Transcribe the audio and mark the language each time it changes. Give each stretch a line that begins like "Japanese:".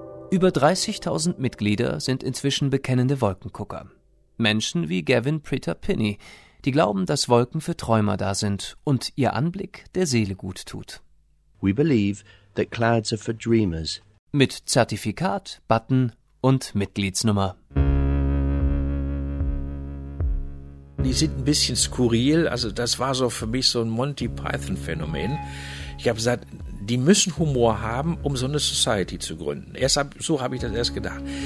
German: Über 30.000 Mitglieder sind inzwischen bekennende Wolkengucker. Menschen wie Gavin Preter-Pinney, die glauben, dass Wolken für Träumer da sind und ihr Anblick der Seele gut tut.
English: We believe that clouds are for dreamers.
German: Mit Zertifikat, Button und Mitgliedsnummer. Die sind ein bisschen skurril, also das war so für mich so ein Monty-Python-Phänomen. Ich habe gesagt, die müssen Humor haben, um so eine Society zu gründen. So habe ich das erst gedacht.